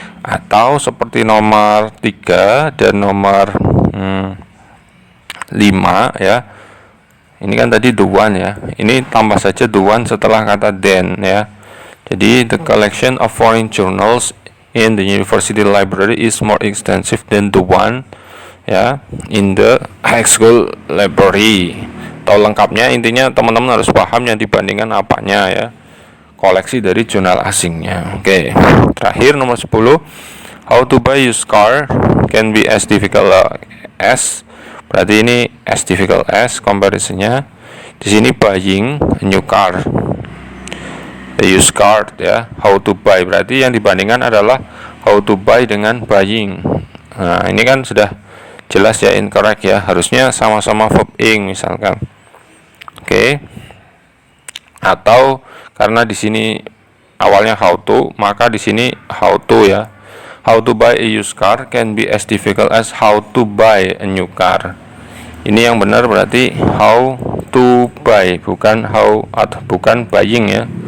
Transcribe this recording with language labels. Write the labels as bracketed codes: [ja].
[id] Atau seperti nomor 3 dan nomor 5 ya. Ini kan tadi [en] the one [id] ya. Ini tambah saja the one setelah kata then ya. Jadi [en] the collection of foreign journals in the university library is more extensive than the one ya in the high school library. [id] Atau lengkapnya intinya teman-teman harus paham yang dibandingkan apanya ya. Koleksi dari jurnal asingnya. Oke. Terakhir nomor 10, [en] how to buy used car can be as difficult as. [id] Berarti ini [en] as difficult as [id] comparisonnya. Di sini [en] buying a new car, a used car [id] ya. How to buy berarti yang dibandingkan adalah [en] how to buy [id] dengan buying. Nah, ini kan sudah jelas ya incorrect ya. Harusnya sama-sama verb ing misalkan. Oke. Atau karena di sini awalnya [en] how to, [id] maka di sini how to ya. [en] How to buy a used car can be as difficult as how to buy a new car. [id] Ini yang benar berarti [en] how to buy, [id] bukan how atau bukan buying ya.